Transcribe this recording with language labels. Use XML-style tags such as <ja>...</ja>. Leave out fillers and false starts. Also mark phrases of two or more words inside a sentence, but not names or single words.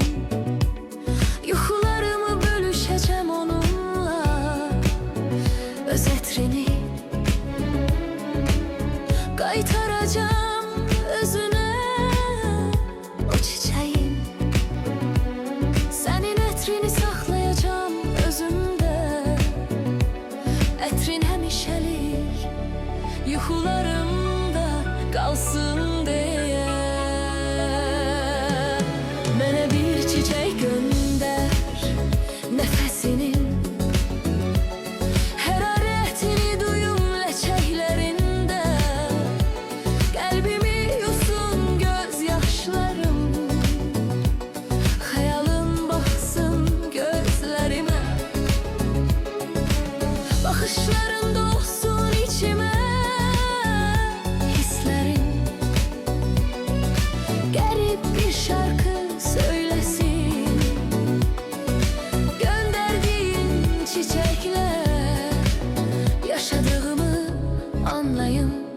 <az>Yuxularımı bölüşeceğim onunla, öz etrini qaytaracağım özüne.</az> <tr>O çiçeğin senin</tr> <az>etrini saxlayacağım özümde. Etrin həmişəlik yuxularımda qalsın deyə. Mənə bir çiçək göndər, nəfəsinin hərarətini duyum ləçəklərində. Qəlbimi yusun göz yaşlarım, xəyalın baxsın gözlərimə.</az> <tr>Baxışların dolsun içime, hislerin garip bir şarkı söylesin. Gönderdiğin çiçekle yaşadığımı anlayın.</tr>